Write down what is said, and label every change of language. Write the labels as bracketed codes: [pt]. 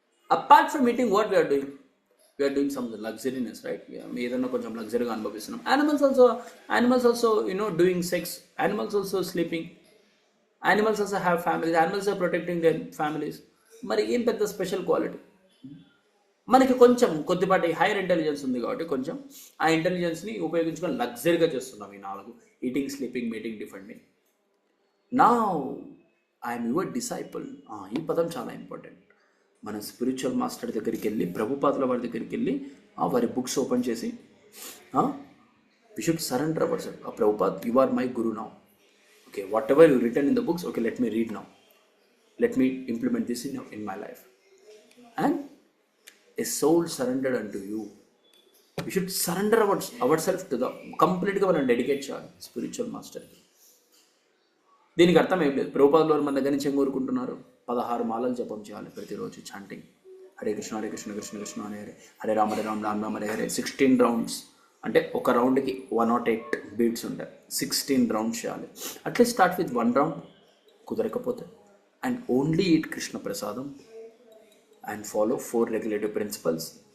[en] Apart from eating, what we are doing? We are doing some luxuriness, right? [te] ఏదన్నా కొంచెం లగ్జరీగా అనుభవిస్తున్నాం. [en] Animals also doing sex. Animals also sleeping. Animals also have families. Animals are protecting their families. [te] మరి ఏం పెద్ద special quality? మనకి కొంచెం కొద్దిపాటి hire intelligence ఉంది కాబట్టి కొంచెం ఆ ఇంటెలిజెన్స్ని ఉపయోగించుకొని లగ్జరీగా చేస్తున్నాం ఈ 4: ఈటింగ్, స్లీపింగ్, మీటింగ్, డిఫెండింగ్. నా [en] I'm your disciple. [te] ఈ పదం చాలా ఇంపార్టెంట్. మన స్పిరిచువల్ మాస్టర్ దగ్గరికి వెళ్ళి, ప్రభుపాదుల వారి దగ్గరికి వెళ్ళి వారి బుక్స్ ఓపెన్ చేసి [en] We should surrender our self. Prabhupad, you are my guru now. Okay, whatever you return in the books, okay, let me read now, let me implement this in my life. And a soul surrendered unto you. We should surrender ourselves to the completely [te] మనం dedicate చేయాలి spiritual మాస్టర్కి. దీనికి అర్థం ఏం లేదు. ప్రభుపాదుల మన దగ్గర నుంచి ఏం కోరుకుంటున్నారు? 16 మాలలు జపం చేయాలి ప్రతిరోజు, చాంటింగ్ హరే కృష్ణ కృష్ణ కృష్ణ హరే హరే, హరే రామ రామ రామ హరే హరే. 16 రౌండ్స్ అంటే ఒక రౌండ్కి 108 బీట్స్ ఉంటాయి. 16 రౌండ్స్ చేయాలి. [en] At least start with 1 round, కుదరకపోతే and only eat Krishna prasadam and follow 4 regulative principles.